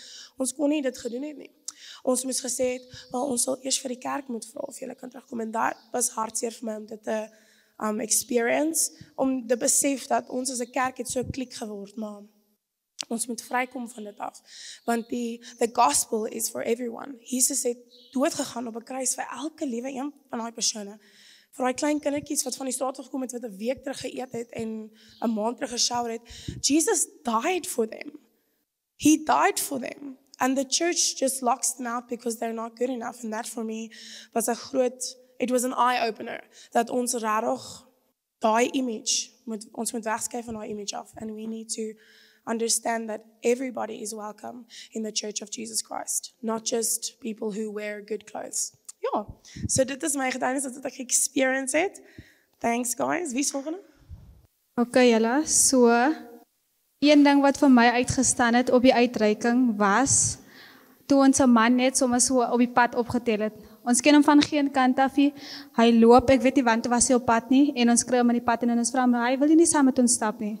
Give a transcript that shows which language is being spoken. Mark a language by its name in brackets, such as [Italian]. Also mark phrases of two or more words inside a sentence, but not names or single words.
[Afrikaans] Ons kon nie dit gedoen het nie. Ons moes gesê het, ons sal eers vir die kerk moet vra of julle kan terugkom, en dat was hartseer vir my om dit te experience, om te besef dat ons as 'n kerk het so klik geword, maar ons moet vrykom van dit af, want [English] the gospel is for everyone. [Afrikaans] Jesus het doodgegaan op 'n kruis vir elke liewe een van daai persone. Vir daai klein kindertjies wat van die straat af gekom het, wat 'n week terug geëet het en 'n maand terug geshower het. [English] Jesus died for them. He died for them. And the church just locks them out because they're not good enough. And that for me was it was an eye-opener, [Afrikaans] dat ons regtig daai image, ons moet wegskuif van daai image af, [English] and we need to understand that everybody is welcome in the Church of Jesus Christ, not just people who wear good clothes. [Afrikaans] Ja, so dit is my getuienis dat ek experience het. [English] Thanks guys. [Afrikaans] Wie is volgende? Okay, julle, so een ding wat vir my uitgestaan het op die uitreiking was toe ons 'n man net sommer so op die pad opgetel het. Ons ken hom van geen kant af nie. Hy loop, ek weet nie want toe was hy op pad nie, en ons kry hom in die pad en ons vra hom, hy wil nie saam met ons stap nie.